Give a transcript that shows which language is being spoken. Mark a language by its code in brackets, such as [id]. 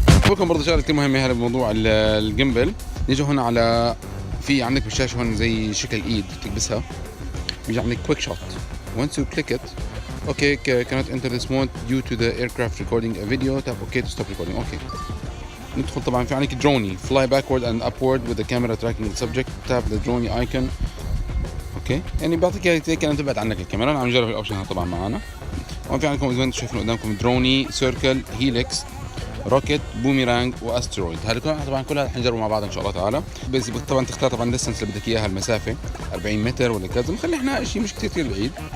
[ar] بكم برضه شغله كثير مهمه هلا بموضوع الجيمبل. نيجي هون على في عندك بالشاشه هون زي شكل ايد بتلبسها، بيجي عندك كويك شوت. [en] once you click it okay cannot enter this mode due to the aircraft recording a video tap okay to stop recording. [ar] اوكي ندخل طبعا في عندك دروني [en] fly backward and upward with the camera tracking the subject tap the drone icon. [ar] اوكي يعني بيعطيك هيك انت تبعد عنك الكاميرا. انا عم نجرب الاوبشن هذا طبعا معنا. هون في عندكم اذا انتم شايفين قدامكم دروني، سيركل، هيليكس، روكيت، بوميرانج، واسترويد. هذا طبعا كلها رح نجربه مع بعض ان شاء الله تعالى. بس طبعا تختار طبعا الديستنس اللي بدك اياها، المسافه 40 متر ولا كذا، نخلي احنا شيء مش كثير بعيد.